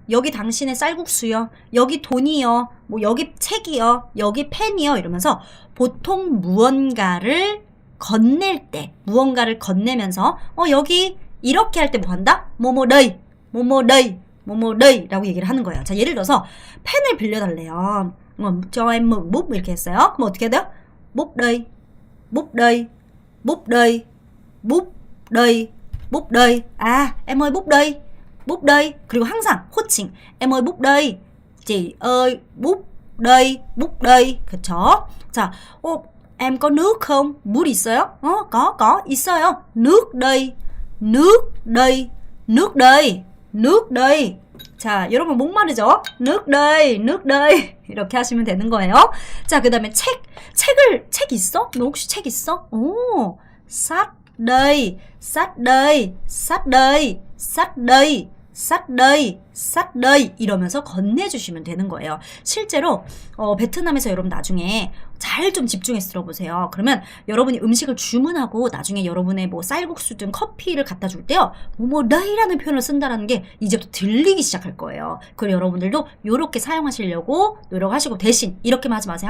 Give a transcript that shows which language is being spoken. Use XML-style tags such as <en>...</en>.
<ko>여기 당신의 쌀국수요. 여기 돈이요. 뭐 여기 책이요. 여기 펜이요. 이러면서 보통 무언가를 건넬 때 무언가를 건네면서 여기 이렇게 할 때 뭐 한다? 뭐뭐 dây, 뭐뭐 dây, 뭐뭐 dây 라고 얘기를 하는 거예요. 자, 예를 들어서 펜을 빌려달래요.</ko> <vi>cho em mượn bút</vi> <ko>이렇게 했어요. 그럼 어떻게 해야 돼요?</ko> <vi>bút đây, bút đây, bút đây, bút đây, bút đây. 아, em ơi bút đây, bút đây.</vi> <ko>그리고 항상 호칭.</ko> <vi>em ơi bút đây, chị ơi bút đây, bút đây.</vi> <ko>그쵸? 자,</ko> <vi>em có nước không?</vi> <ko>물 있어요? có 있어요.</ko> <vi>nước đây, nước đây, nước đây, nước đây.</vi> <ko>자, 여러분 목마르죠?</ko> <vi>nước đây, nước đây</vi> <ko>이렇게 하시면 되는 거예요. 자, 그 다음에 책 있어? 너 혹시 책 있어?</ko> <vi>오, sách đây, sách đây, sách đây, sách đây, sách đây, sách đây</vi> <ko>이러면서 건네주시면 되는 거예요. 실제로 베트남에서 여러분 나중에 잘 좀 집중해서 들어보세요. 그러면 여러분이 음식을 주문하고 나중에 여러분의 뭐 쌀국수든 커피를 갖다 줄 때요. 뭐뭐다이라는 표현을 쓴다라는 게 이제부터 들리기 시작할 거예요. 그리고 여러분들도 이렇게 사용하시려고 노력하시고 대신 이렇게만 하지 마세요.</ko>